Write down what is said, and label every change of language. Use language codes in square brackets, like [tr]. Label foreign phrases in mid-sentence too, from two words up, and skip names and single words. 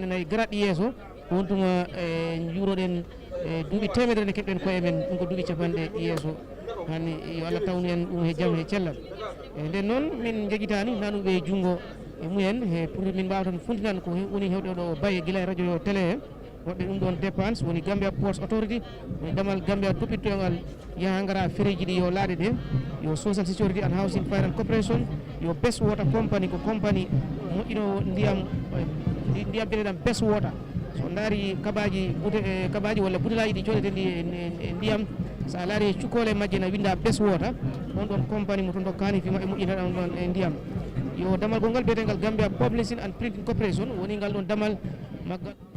[ff] nayyi garaɗɗi yeeso wontuma juuroɗen duuɓi temedere nde keɓɗen koye men ɗum ko duuɓi capanɗe yeeso hani yo Allah tawnu en ɗum he jaam he cellal nden noon min jeguitani nanuɓe e junggo e mumen pour min mbawa tan funtinan ko woni hewɗo ɗo baye guila e radio yo télé he woɓɓe ɗum ɗon dépense woni Gambia Ports Authority woni damal Gambia toppitogal yaha gara fereji ɗi yo laaɗe ɗe yo Social Security and Housing Finance Corporation yo Best Water Company ko compagnie moƴƴino ndiyam biyeteɗam Best Water so daari kabaji walla butelaji ɗi coɗeten ɗi e ndiyam sa laari cukkole majje na winda Best Water on ɗon compagnie mo toon to kani fima e moƴƴinaɗam ɗon e ndiyam yo damal gongal biyetegal Gambia Publishing and Printing Corporation woni ngal ɗon damal maggal